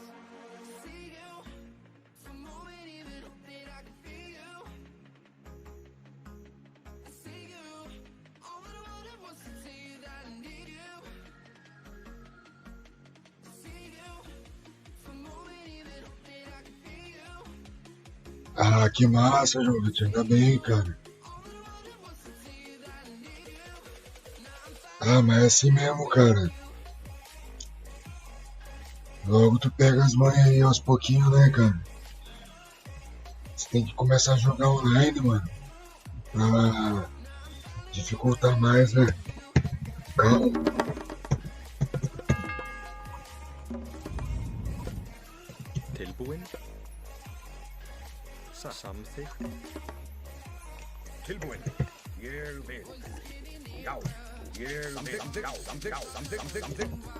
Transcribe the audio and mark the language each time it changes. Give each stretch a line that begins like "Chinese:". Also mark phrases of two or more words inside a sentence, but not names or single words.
English: See you, for a moment even that I could feel you. I see you, all the world that wants to tell you that I need you. I see you, for a moment even that I could feel you.
Portuguese: Ah, que massa, João Vitor. Ainda bem, cara. Ah, mas é assim mesmo, cara. Logo tu pega as manhas aí aos pouquinhos, né, cara? Você tem que começar a jogar online, mano. Pra dificultar mais, né? Calma.
Icelandic: Tilbúin. Samþykkt. Tilbúin. Ég vil. Já. Ég vil. Já. Samþykkt.